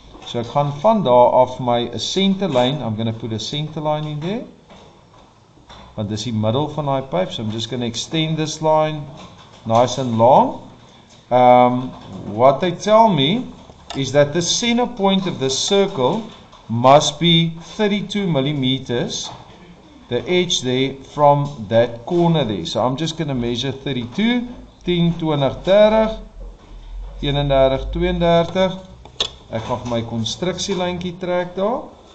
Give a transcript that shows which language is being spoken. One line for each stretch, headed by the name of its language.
Afrikaans: So ek gaan van daar af my 'n center line.
English: I'm going to put a center line in there.
Afrikaans: Want dis die middel van daai pipe.
English: So I'm just going to extend this line nice and long. What they tell me is that the center point of this circle must be 32 millimeters, the edge there from that corner there. So I'm just going to measure 32, 10, 20, 30, 31, 32.
Afrikaans: Ek gaan vir my konstruksielyntjie trek daar.